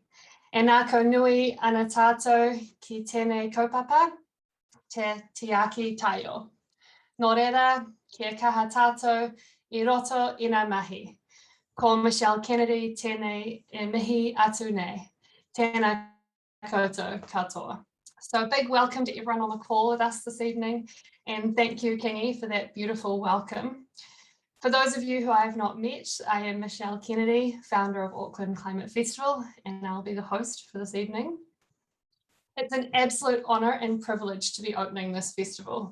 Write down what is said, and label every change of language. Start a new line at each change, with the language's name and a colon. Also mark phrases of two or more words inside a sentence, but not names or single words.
Māori: E nā kau nui ana tātou ki tēnei kaupapa, te tiaki taio. Nō reira, kia kaha tātou I roto I ngā mahi. Ko Michelle Kennedy tēnei e mihi atu nei. Tēnā koutou katoa.
English: So a big welcome to everyone on the call with us this evening, and thank you, Kingi, for that beautiful welcome. For those of you who I have not met, I am Michelle Kennedy, founder of Auckland Climate Festival, and I'll be the host for this evening. It's an absolute honour and privilege to be opening this festival.